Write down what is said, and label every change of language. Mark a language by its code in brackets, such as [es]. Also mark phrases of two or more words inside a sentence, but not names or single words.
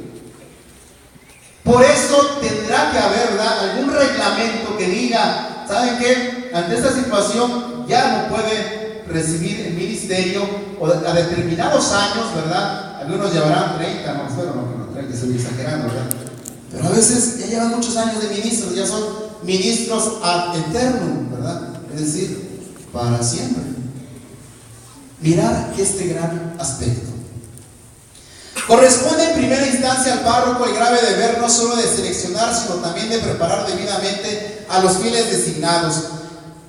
[es] Por eso tendrá que haber, ¿verdad?, algún reglamento que diga: ¿saben qué? Ante esta situación ya no puede recibir el ministerio, o a determinados años, ¿verdad? Algunos llevarán 30, no, espero no 30, estoy exagerando, ¿verdad? Pero a veces ya llevan muchos años de ministros, ya son ministros [la] ad eternum, [es] ¿verdad? Es decir, para siempre. Mirad este gran aspecto. Corresponde en primera instancia al párroco el grave deber no solo de seleccionar, sino también de preparar debidamente a los fieles designados.